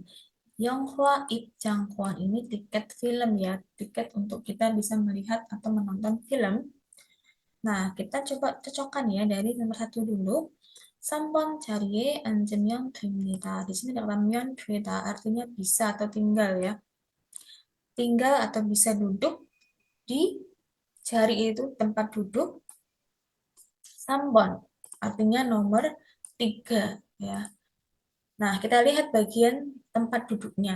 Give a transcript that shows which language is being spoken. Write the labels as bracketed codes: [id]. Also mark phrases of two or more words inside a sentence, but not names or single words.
[id] Yonghua 입장권 ini tiket film ya, tiket untuk kita bisa melihat atau menonton film. Nah, kita coba cocokkan ya dari nomor 1 dulu. [ko] 3번 자리에 앉으면 됩니다. [id] Di sini katakan 되다 artinya bisa atau tinggal ya. Tinggal atau bisa duduk di jari itu tempat duduk. 3번 artinya nomor 3 ya. Nah, kita lihat bagian tempat duduknya.